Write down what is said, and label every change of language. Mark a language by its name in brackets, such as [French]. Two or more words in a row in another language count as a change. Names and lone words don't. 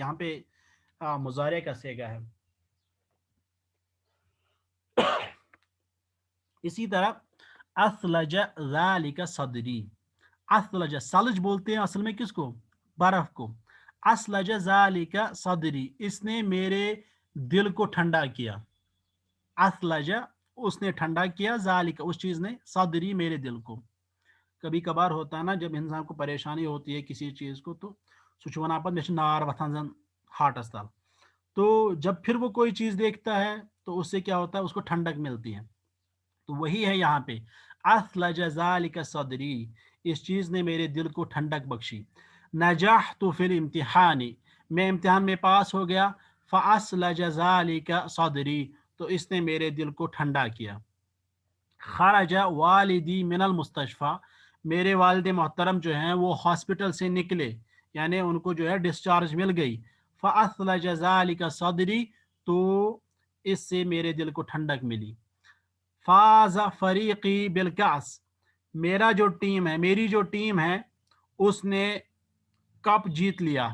[Hindi] यहाँ पे मुजारे का सेगा है। इसी तरह [Arabic] أثلج ذلك صدري, [Hindi] असलज, सलज बोलते हैं असल में किसको, बर्फ को। [Arabic] أثلج ذلك صدري, [Hindi] इसने मेरे दिल को ठंडा किया। असलज, उसने ठंडा किया, ज़ालिका, उस चीज़ ने, सदरी, मेरे दिल को। कभी कभार होता है ना जब इंसान को परेशानी होती है किसी चीज़ को, तो [Kashmiri] सु छ वनान मे नार वथान जन हार्टस तल, [Hindi] तो जब फिर वो कोई चीज़ देखता है तो उससे क्या होता है, उसको ठंडक मिलती है। तो वही है यहाँ पे [Arabic] أثلج ذلك صدري, [Hindi] इस चीज़ ने मेरे दिल को ठंडक बख्शी। [Arabic] نجحت في الامتحان, [Hindi] मैं इम्तिहान में पास हो गया। [Arabic] فأثلج ذلك صدري, [Hindi] तो इसने मेरे दिल को ठंडा किया। [Arabic] خرج والدي من المستشفى, [Hindi] मेरे वालिद मोहतरम जो हैं वो हॉस्पिटल से निकले, यानी उनको जो है डिस्चार्ज मिल गई। [Arabic] فأثلج ذلك صدري, [Hindi] तो इससे मेरे दिल को ठंडक मिली। [Arabic] فاز فريقي بالكأس, [Hindi] मेरा जो टीम है, मेरी जो टीम है उसने कप जीत लिया।